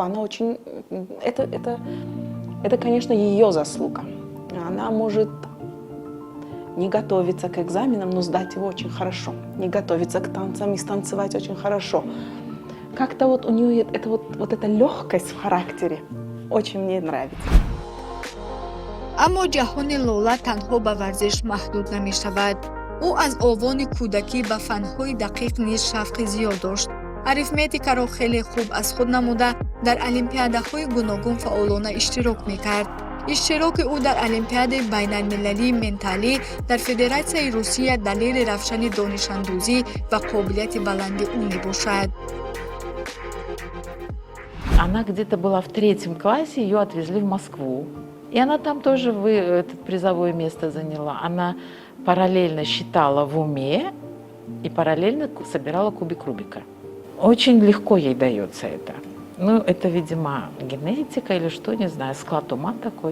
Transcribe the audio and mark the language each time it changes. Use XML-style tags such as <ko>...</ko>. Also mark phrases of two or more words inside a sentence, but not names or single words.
<ru>Она очень... Это, конечно, ее заслуга. Она может не готовиться к экзаменам, но сдать его очень хорошо. Не готовиться к танцам и станцевать очень хорошо. Как-то вот у нее вот эта легкость в характере очень мне нравится.</ru> <tg>аммо ҷаҳони лола танҳо ба варзиш маҳдуд намешавад. ӯ аз овони кӯдакӣ ба фанҳои дақиқ низ шавқи зиёд дошт. арифметикаро хеле хуб аз худ намуда, дар олимпиадаҳои гуногун фаъолона иштирок мекард. иштироки ӯ дар олимпиадаи байналмилалии менталӣ дар Федератсияи Русия далели равшани донишандӯзӣ ва қобилияти баланди ӯ мебошад.</tg> <ru>Она где-то была в 3 классе, ее отвезли в Москву. И она там тоже это призовое место заняла. Она параллельно считала в уме и параллельно собирала кубик Рубика. Очень легко ей дается это. Ну, это, видимо, генетика или что, не знаю, склад ума такой.</ru>